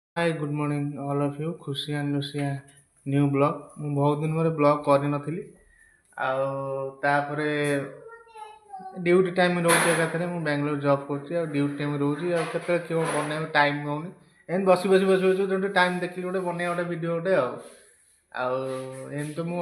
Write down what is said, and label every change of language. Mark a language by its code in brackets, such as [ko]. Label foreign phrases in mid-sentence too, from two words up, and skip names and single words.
[en] Hi good morning all of you Khushi and Lucia new blog [or] ମୁଁ ବହୁତ ଦିନ ପରେ ବ୍ଲଗ କରିନଥିଲି ଆଉ ତାପରେ [en] duty time [or] ରହୁଛି ଏକାଥରେ ମୁଁ ବାଙ୍ଗାଲୋର ଜବ୍ କରୁଛି ଆଉ [en] duty time [or] ରହୁଛି ଆଉ କେତେବେଳେ କେଉଁ ବନେଇବା ଟାଇମ୍ ହେଉନି ଏମିତି ବସି ଗୋଟେ ଟାଇମ୍ ଦେଖିକି ଗୋଟେ ବନେଇବା ଗୋଟେ ଭିଡ଼ିଓ ଗୋଟେ ଆଉ ଏମିତି ତ ମୁଁ